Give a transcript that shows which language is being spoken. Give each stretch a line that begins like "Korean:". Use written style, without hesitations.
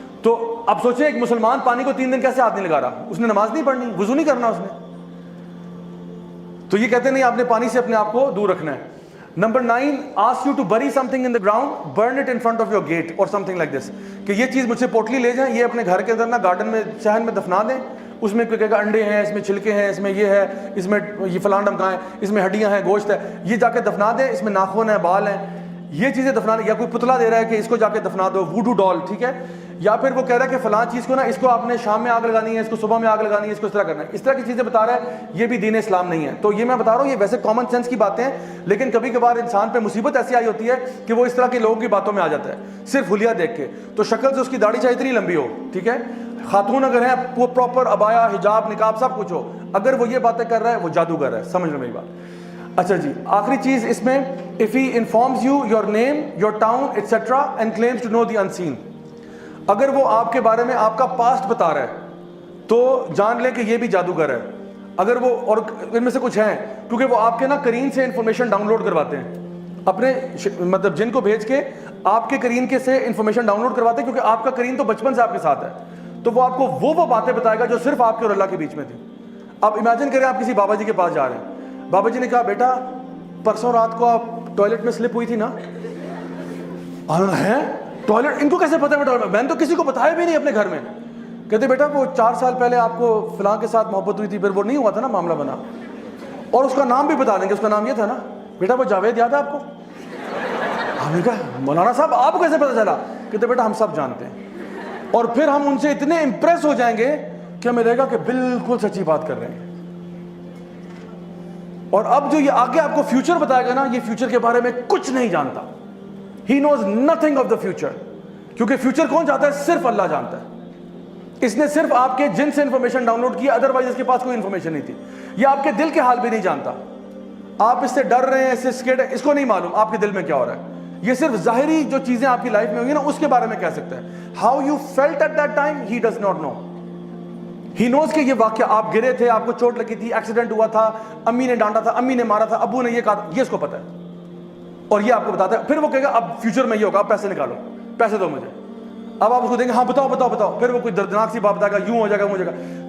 Urdu: تو اب سوچیں ایک مسلمان پانی کو 3 دن کیسے ہاتھ نہیں لگا رہا؟ اس نے نماز نہیں پڑھنی, وضو نہیں کرنا اس نے. تو یہ کہتے ہیں نہیں, آپ نے پانی سے اپنے آپ کو دور رکھنا ہے.
English: Number 9, ask you to bury something in the ground, burn it in front of your gate or something like this.
Urdu: کہ یہ چیز مجھ سے پوٹلی لے جائیں, یہ اپنے گھر کے اندر نا گارڈن میں صحن میں دفنا دیں. اس میں کوئی کہے گا انڈے ہیں, اس میں چھلکے ہیں, اس میں یہ ہے, اس میں یہ فلان ڈمکائیں, اس میں ہڈیاں ہیں, گوشت ہے, یہ جا کے دفنا دیں. اس میں ناخن ہے, بال ہیں, یہ چیزیں دفنا دیں. یا کوئی پتلا دے رہا ہے کہ اس کو جا کے دفنا دو, ووڈو ڈال. ٹھیک ہے, یا پھر وہ کہہ رہا ہے کہ فلاں چیز کو نا اس کو آپ نے شام میں آگ لگانی ہے, اس کو صبح میں آگ لگانی ہے, اس کو اس طرح کرنا ہے. اس طرح کی چیزیں بتا رہا ہے, یہ بھی دین اسلام نہیں ہے. تو یہ میں بتا رہا ہوں یہ ویسے کامن سینس کی باتیں ہیں, لیکن کبھی کبھار انسان پہ مصیبت ایسی آئی ہوتی ہے کہ وہ اس طرح کے لوگوں کی باتوں میں آ جاتا ہے صرف حلیہ دیکھ کے. تو شکل سے اس کی داڑھی چاہے اتنی لمبی ہو, ٹھیک ہے, خاتون اگر ہیں وہ پراپر ابایا, حجاب, نقاب سب کچھ ہو, اگر وہ یہ باتیں کر رہا ہے وہ جادوگر ہے. سمجھ لو میری بات. اچھا جی, آخری چیز اس میں,
English: if he informs you your name, your town, etc. and claims to know the unseen.
Urdu: اگر وہ آپ کے بارے میں آپ کا پاسٹ بتا رہا ہے تو جان لیں کہ یہ بھی جادوگر ہے. اگر وہ, اور ان میں سے کچھ ہیں کیونکہ وہ آپ کے نا کرین سے انفارمیشن ڈاؤن لوڈ کرواتے ہیں, اپنے مطلب جن کو بھیج کے آپ کے کرین کے سے انفارمیشن ڈاؤن لوڈ کرواتے ہیں, کیونکہ آپ کا کرین تو بچپن سے آپ کے ساتھ ہے. تو وہ آپ کو وہ باتیں بتائے گا جو صرف آپ کے اور اللہ کے بیچ میں تھی. اب امیجن کریں آپ کسی بابا جی کے پاس جا رہے ہیں, بابا جی نے کہا بیٹا پرسوں رات کو آپ ٹوائلٹ میں سلپ ہوئی تھی نا. ہے ٹوائلٹ, ان کو کیسے پتا ہے؟ میں نے تو کسی کو بتایا بھی نہیں اپنے گھر میں. کہتے بیٹا وہ 4 سال پہلے آپ کو فلاں کے ساتھ محبت ہوئی تھی, پھر وہ نہیں ہوا تھا نا, معاملہ بنا. اور اس کا نام بھی بتا دیں گے, اس کا نام یہ تھا نا, بیٹا وہ جاوید یاد ہے آپ کو؟ ہم نے کہا مولانا صاحب آپ کو کیسے پتا چلا؟ کہتے بیٹا ہم سب جانتے ہیں. اور پھر ہم ان سے اتنے امپریس ہو جائیں گے کہ ہمیں لگے گا کہ بالکل سچی بات کر رہے ہیں. اور اب جو یہ آگے آپ کو فیوچر بتائے گا نا, یہ فیوچر کے بارے میں کچھ نہیں جانتا.
English: He knows nothing of the future.
Urdu: کیونکہ فیوچر کون جانتا ہے؟ صرف اللہ جانتا ہے. اس نے صرف آپ کے جن سے انفارمیشن ڈاؤن لوڈ کی, ادروائز اس کے پاس کوئی انفارمیشن نہیں تھی. یہ آپ کے دل کے حال بھی نہیں جانتا. آپ اس سے ڈر رہے ہیں, اس سے اسکیڈ ہے, اس کو نہیں معلوم آپ کے دل میں کیا ہو رہا ہے. یہ صرف ظاہری جو چیزیں آپ کی لائف میں ہوئی نا اس کے بارے میں کہہ سکتا ہے.
English: How you felt at that time, he does not know. He knows
Urdu: کہ یہ واقعہ آپ گرے تھے, آپ کو چوٹ لگی تھی, ایکسیڈنٹ ہوا تھا, امی نے ڈانٹا تھا, امی نے مارا تھا, ابو نے یہ کہا تھا, یہ اس کو پتا ہے. اور یہ آپ کو بتاتا ہے. پھر وہ کہے گا اب فیوچر میں یہ ہوگا, اب پیسے نکالو, پیسے دو مجھے. اب آپ اس کو دیں گے ہاں بتاؤ بتاؤ بتاؤ, پھر وہ کوئی دردناک سی بات بتائے گا, یوں ہو جائے گا, وہ ہو جائے گا.